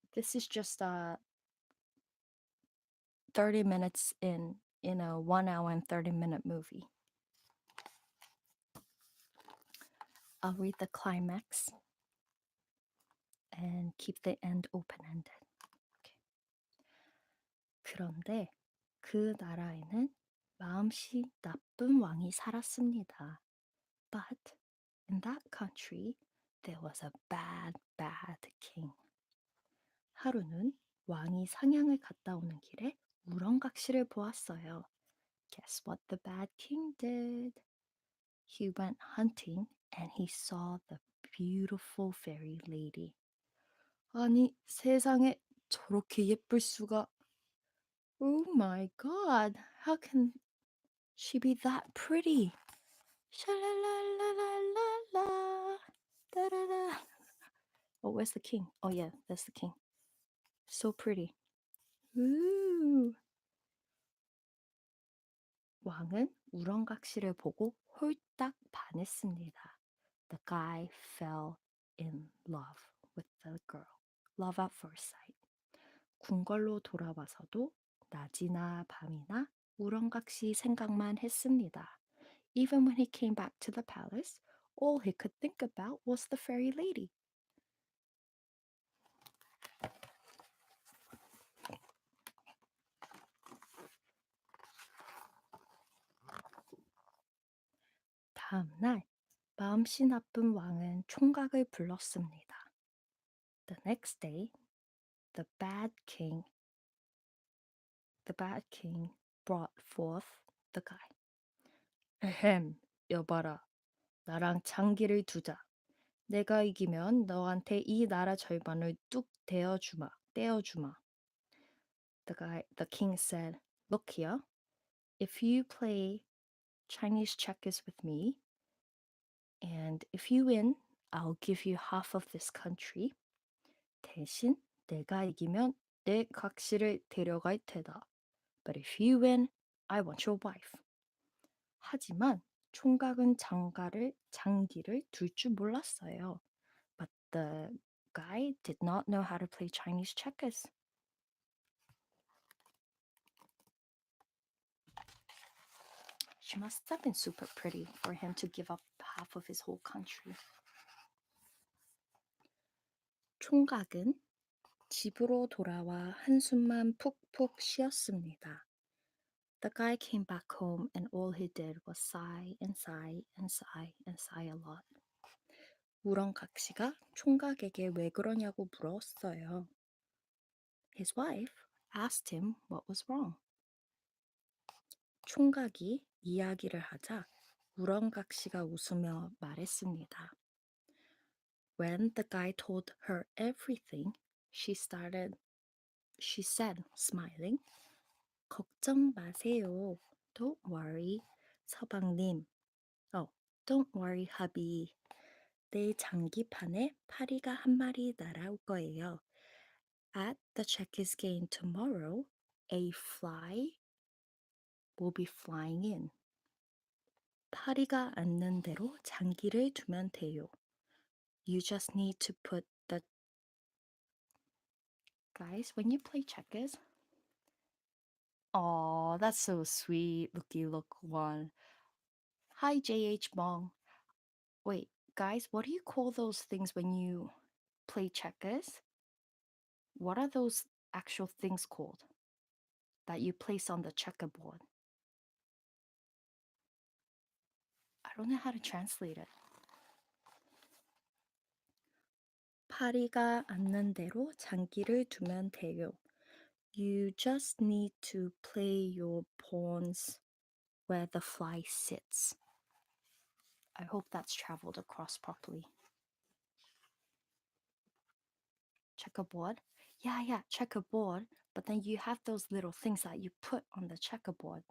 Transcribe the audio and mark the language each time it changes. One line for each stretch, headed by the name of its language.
English: This is just 30 minutes in a 1 hour and 30-minute movie. I'll read the climax and keep the end open-ended. Okay.
Korean: 그런데 그 나라에는 마음씨 나쁜 왕이 살았습니다.
English: But in that country, there was a bad king.
Korean: 하루는 왕이 사냥을 갔다 오는 길에 우렁각시를 보았어요.
English: Guess what the bad king did? He went hunting and he saw the beautiful fairy lady.
Korean: 아니, 세상에 저렇게 예쁠 수가.
English: Oh my god, how can she be that pretty? Sha-la-la-la-la-la, da-da-da. Oh, where's the king? Oh yeah, that's the king. So pretty. Ooh.
Korean: 왕은 우렁각시를 보고 홀딱 반했습니다.
English: The guy fell in love with the girl. Love at first sight.
Korean: 궁궐로 돌아와서도 낮이나 밤이나 우렁각시 생각만 했습니다.
English: Even when he came back to the palace, all he could think about was the fairy lady.
Korean: 다음 날 마음씨 나쁜 왕은 총각을 불렀습니다.
English: The next day, the bad king brought forth the guy.
Korean: 에헴, 여봐라. 나랑 장기를 두자. 내가 이기면 너한테 이 나라 절반을 뚝 떼어주마.
English: The king said, look here, if you play Chinese checkers with me, and if you win, I'll give you half of this country.
Korean: 대신 내가 이기면 내 각시를 데려갈 테다.
English: But if you win, I want your wife.
Korean: 하지만 총각은 장기를 둘 줄 몰랐어요.
English: But the guy did not know how to play Chinese checkers. She must have been super pretty for him to give up half of his whole country.
Korean: 총각은 집으로 돌아와 한숨만 푹푹 쉬었습니다.
English: The guy came back home and all he did was sigh and sigh and sigh and sigh a lot.
Korean: 우렁각시가 총각에게 왜 그러냐고 물었어요.
English: His wife asked him what was wrong.
Korean: 총각이 이야기를 하자 우렁각시가 웃으며 말했습니다.
English: When the guy told her everything, she said, smiling,
Korean: 걱정 마세요.
English: Don't worry, 서방님. Don't worry, 하비.
Korean: 내일 장기판에 파리가 한 마리 날아올 거예요.
English: At the checkers game tomorrow, a fly will be flying in.
Korean: 파리가 앉는 대로 장기를 두면 돼요.
English: You just need to put the... Guys, when you play checkers, Oh, that's so sweet. Looky look one. Hi, JH Bong. Wait, guys, what do you call those things when you play checkers? What are those actual things called that you place on the checkerboard? I don't know how to translate it.
Korean: 파리가 앉는 대로 장기를 두면 돼요.
English: You just need to play your pawns where the fly sits. I hope that's traveled across properly. Checkerboard? Yeah, checkerboard. But then you have those little things that you put on the checkerboard.